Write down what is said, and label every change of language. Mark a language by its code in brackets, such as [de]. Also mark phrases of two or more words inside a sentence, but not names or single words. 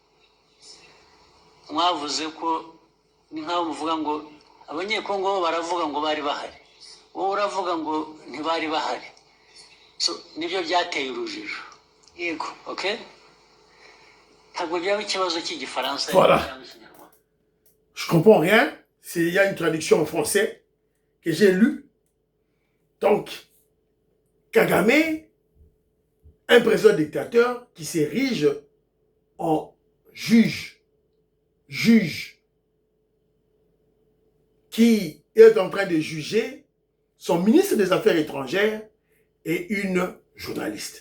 [rw] Mwavuze ko ni nk'aho muvuga ngo abanyekongo bo baravuga ngo bari bahari. Wowe uravuga ngo ntibari bahari. So nibyo byateye urujijo. Yego. Okay? Ntabwo byaba ikibazo cy'igifaransa. [fr] Voilà. Je comprends rien. Il y a une traduction en français que j'ai lue. Donc, Kagame, un président dictateur qui s'érige en juge, qui est en train de juger son ministre des Affaires étrangères et une journaliste.